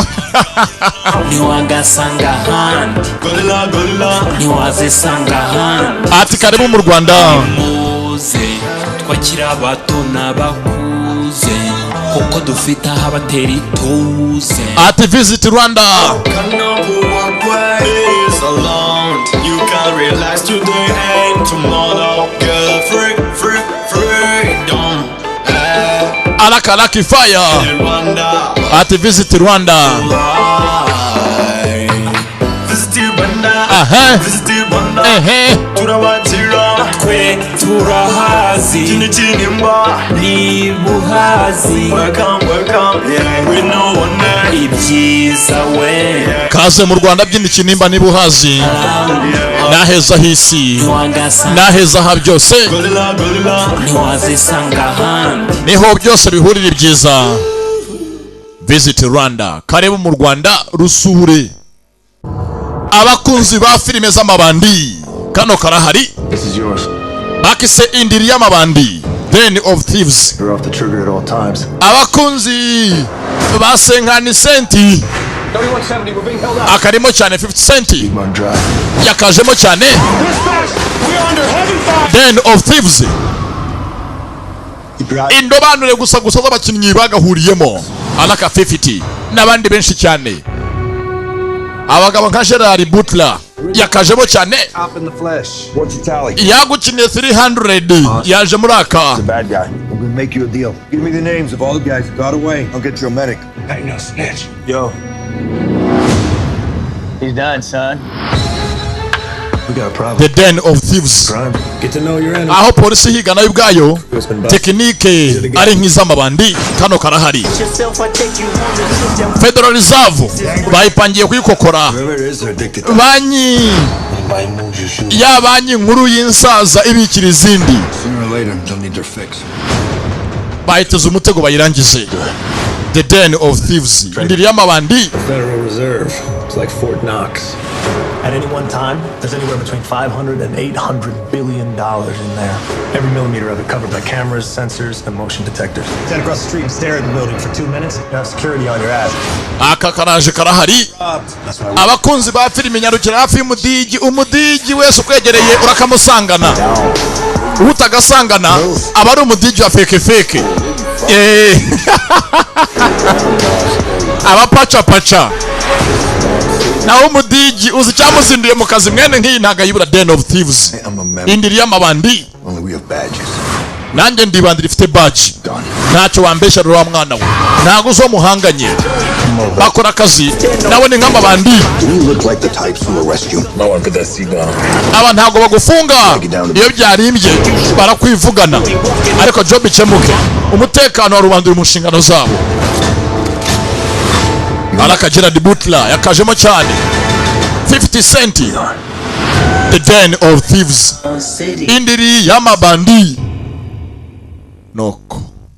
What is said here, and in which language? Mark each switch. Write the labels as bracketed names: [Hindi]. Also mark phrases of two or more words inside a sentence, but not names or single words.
[Kinyarwanda] niwagasanga handi niwazisanga handi ati karibu mu Rwanda muze twakira abato n'abakuze kuko dufite aho abatera ituze ati visit Rwanda [English] You can relax today and tomorrow, girl. Freedom. [Kinyarwanda] alaka Lucky Fire Rwanda. ati visit Rwanda [English] Visit Rwanda. aha Visit Rwanda. ehe [Kinyarwanda] Turabazira. twe turahazi uhazi Tinitinimba. niba uhazi [English] Welcome, yeah, we know one name. [Kinyarwanda] ibyiza we kaze mu Rwanda byindi Kinimba niba uhazi naheza hisi wagasa naheza ha byose Gorilla, ntiwazisanga ahandi niho byose bihurira ibyiza. Visit Rwanda, karibu mu Rwanda rusure. Abakunzi ba filime z'amabandi kano karahari. [English] This is yours. [Kinyarwanda] Bakise indiri y'amabandi, Den of Thieves. [English] You're off the trigger at all times. [Kinyarwanda] Abakunzi ba Senkani Senti 3170, [English] we're being held up. [Kinyarwanda] akarimo cyane 50 Cent [English] Run dry. [Kinyarwanda] yakajemo cyane. Den of Thieves indobanure gusa z'abakinnyi bagahuriyemo alaka 50 n'abandi benshi cyane. Abagabo nka Gerard Butler yakajemo cyane. [English] Up in the flesh. What's your tally? [Kinyarwanda] Yagukiniye 300 yaje muri aka. [English] The bad guy. I'm gonna make you a deal. Give me the names of all the guys that got away. I'll get you a medic. Ain't no snitch. Yo. He's done, son. We got a problem. The Den of Thieves. Crime. Get to know your enemy. [Kinyarwanda] Aho polisi higa nayo ubwayo tekinike ari nk'iz'amabandi kano karahari. Federal Reserve bayipangiye kuyikokora. [English] Whoever it is, they're addicted to [Kinyarwanda] Banki [English] Anybody moves you shoot. [Kinyarwanda] ya banki nkuru y'insaza ibikira izindi [English] Sooner or later, they'll need their fix. [Kinyarwanda] bayiteze umutego bayirangize. The Den of Thieves indiri y'amabandi. [English] Federal Reserve. It's like Fort Knox. At any one time, there's anywhere between $500 and $800 billion in there. Every millimeter of it covered by cameras, sensors, and motion detectors. Stand across the street and stare at the building for 2 minutes. You have security on your ass. [Kinyarwanda] Aka karaje karahari. [English] That's why [Kinyarwanda] Abakunzi ba filime nyarukira hafi y'umudigi. Umudigi wese ukwegereye urakamusangana. Utagasangana aba ari umudigi wa feke. Abapacha pacha. Naho umudigi uzi cyamuzinduye mu kazi mwene nk'iyi ntaga yibura Den of Thieves. [English] I'm a member. [Kinyarwanda] Indiri y'amabandi. [English] Only we have badges. [Kinyarwanda] Nanjye ndibandira ifite badge. Ntacyo wambesha rwa mwana we. Ntago zo muhanganye. Bakora akazi nawe ni nk'amabandi. [English] You look like the types who arrest you. No one put that seat down. [Kinyarwanda] Aba ntago bagufunga iyo byarimbye barakwivugana ariko job ikemuke. Umutekano wa rubanda uri mu nshingano zabo. Alaka Gerard Butler yakajemo cyane 50 Cent. The Den of Thieves indiri y'amabandi noko.